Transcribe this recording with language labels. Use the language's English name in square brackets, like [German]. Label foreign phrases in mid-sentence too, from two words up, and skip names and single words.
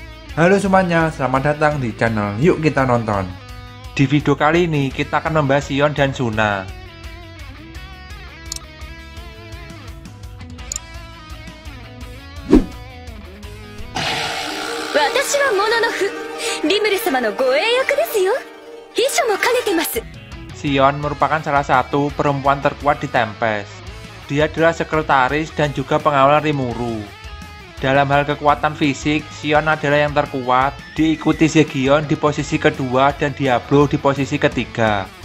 [Indonesian] Halo semuanya, selamat datang di channel Yuk Kita Nonton. Di video kali ini kita akan membahas Sion dan Suna. [Japanese] 私はモノノフ、リムル様の護衛役ですよ。秘書も兼ねてます。 [Indonesian] Sion merupakan salah satu perempuan terkuat di Tempest. Dia adalah sekretaris dan juga pengawal Rimuru. Dalam hal kekuatan fisik, Sion adalah yang terkuat, diikuti Zegion di posisi kedua dan Diablo di posisi ketiga.